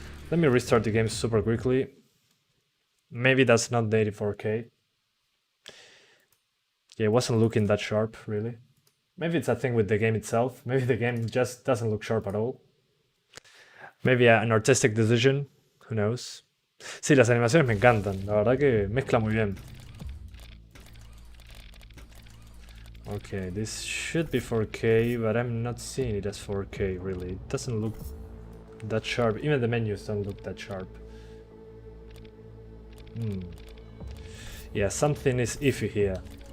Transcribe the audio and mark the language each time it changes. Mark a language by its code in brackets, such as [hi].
[en] Let me restart the game super quickly. Maybe that's not native 4K. Yeah, it wasn't looking that sharp, really. Maybe it's a thing with the game itself. Maybe the game just doesn't look sharp at all. Maybe an artistic decision. Who knows? [es] Sí, las animaciones me encantan. La verdad que mezcla muy bien. [en] Okay, this should be 4K, but I'm not seeing it as 4K, really. It doesn't look that sharp. Even the menus don't look that sharp. Yeah, something is iffy here.